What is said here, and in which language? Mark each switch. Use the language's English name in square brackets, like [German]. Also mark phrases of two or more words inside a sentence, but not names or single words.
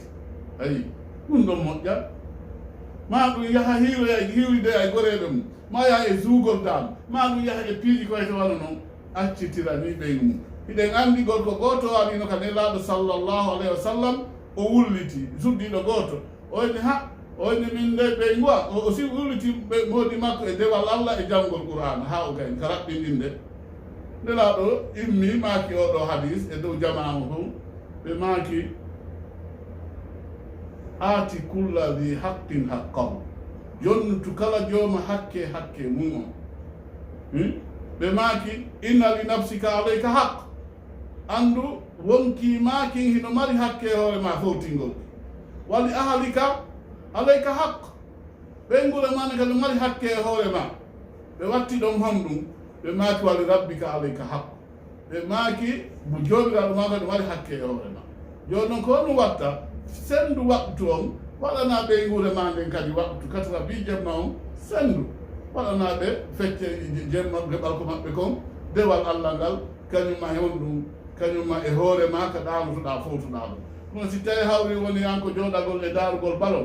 [Fula] ayi ɗum ɗon moƴƴa ma ɗum yaha hiwride e goreɓe mum ma yaha e zuugol dam ma ɗum yaha e piiji koyte wano noon accitira ni ɓeygu mum hiɗen anndi gorko gooto arino ka nelaaɗo [Arabic] صلى الله عليه وسلم [Fula] o wulliti suddiɗo gooto oyni oyni min nde ɓeygu o si wulliti moodi makko e dewal allah e janngol qur'ana ha o gayn ka raɓɓinɗinde nelaaɗo immi maaki oɗo hadis e dow jamanu fo ɓe maaki [Arabic] أعط كل ذي حق حقه [Fula] jonnutu kala jooma hakke mum on ɓe maaki [Arabic] إن لنفسك عليك حقا [Fula] anndu wonki maakin hino mari hakke hoore ma fowtingol [Arabic] ولأهلك عليك حقا [Fula] ɓengure mane kadi mari hakke e hoore ma ɓe watti ɗon honɗum ɓe maaki [Arabic] ولربك عليك حقا [Fula] ɓe maaki mo jooɓiraɗo ma kadi mari hakke e hoore ma joni noon ko honɗum watta sendu waɓtu on waɗana ɓeygure ma nden kadi waɓtu katara bi jemma on sendu waɗana ɓe fecce jemma geɓal ko maɓɓe kon dewal allah ngal kañumma e honɗum kañumma e hoore ma ka ɗaanotoɗa fowtoɗa ɗum ɗum si tawi hawri woni an ko jooɗagol e daarugol balon